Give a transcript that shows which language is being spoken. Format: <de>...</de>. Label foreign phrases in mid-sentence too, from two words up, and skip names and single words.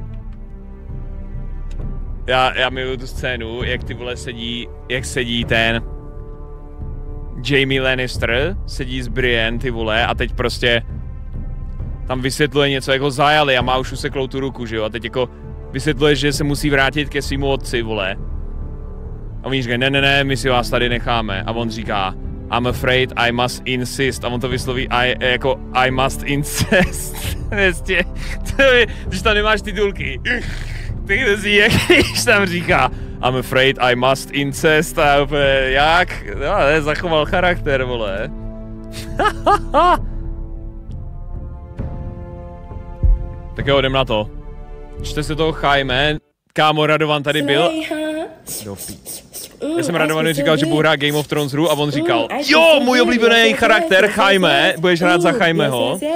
<cs>Já miluju tu scénu, jak ty vole sedí ten Jaime Lannister, sedí s Brienne, ty vole, a teď prostě tam vysvětluje něco, jak ho zajali a má už useklou tu ruku, že jo, a teď jako vysvětluje, že se musí vrátit ke svýmu otci, vole. A oni říkají, ne, my si vás tady necháme. A on říká,</cs> <en>I'm afraid I must insist.</en> <cs>A on to vysloví jako</cs> <en>I must incest.</en> <cs>Vlastně, když tam nemáš titulky. Tak to si jak tam říká,</cs> <en>I'm afraid I must incest.</en> <cs>A úplně, jak? No, zachoval charakter, vole. Tak jo, jdem na to. Čte se toho Chaime. Kámo, Radovan tady byl. Já jsem Radovanu říkal, že budu hrát Game of Thrones hru a on říkal, jo, můj oblíbený charakter Chaime, budeš hrát za Chaimeho.</cs>